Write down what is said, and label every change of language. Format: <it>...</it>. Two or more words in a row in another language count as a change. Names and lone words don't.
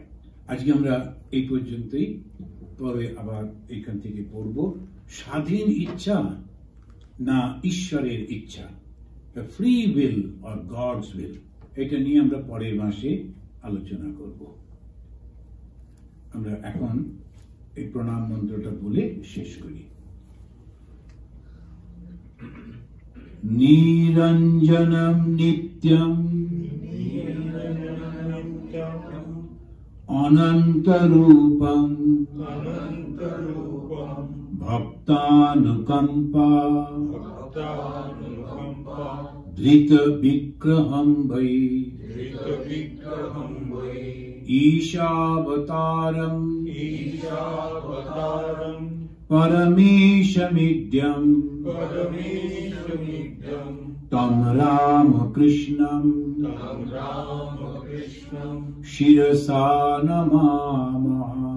<bn>আজকে আমরা এই পর্যন্তই, পরে আবার এখান থেকে পড়ব স্বাধীন ইচ্ছা না ঈশ্বরের ইচ্ছা,</bn> <en>free will or God's will.</en> <bn>এটা নিয়ে আমরা পরের মাসে আলোচনা করব। আমরা এখন এই প্রণাম মন্ত্রটা বলে শেষ করি।</bn> <sa>নিরঞ্জনম নিত্যম অনন্তরূপম ভক্তানুকম্পা ধৃত বিগ্রহম বৈ ঈশাবতারম পরমেশমিদ্যম তম রামকৃষ্ণম শিরসা নমামঃ।</sa>